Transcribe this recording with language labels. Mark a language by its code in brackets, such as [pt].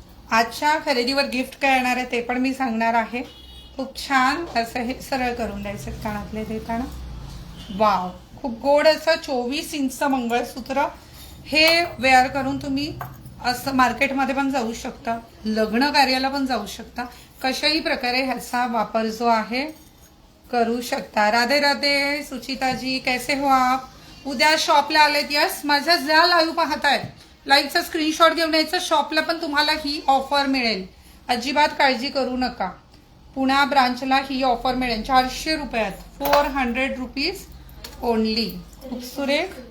[mr] आजच्या खरेदीवर गिफ्ट काय येणार आहे ते पण मी सांगणार आहे. खूप छान असं हे सरळ करून द्यायचं कानातले देताना. वाव, खूप गोड असं 24 इंचचं मंगळसूत्र. हे वेअर करून तुम्ही असं मार्केटमध्ये पण जाऊ शकता, लग्न कार्याला पण जाऊ शकता. कशाही प्रकारे ह्याचा वापर जो आहे करू शकता. [hi] राधे राधे सुचिताजी, कैसे हो आप? [mr] उद्या शॉपला आलेत? यस. माझ्या ज्या लाईव्ह पाहतायत लाईव्हचा स्क्रीनशॉट घेऊन यायचं. शॉपला पण तुम्हाला ही ऑफर मिळेल, अजिबात काळजी करू नका. पुण्या ब्रांचला ही ऑफर मिळेल 400 रुपयात. [en] 400 rupees only. [mr] खूप सुरेख.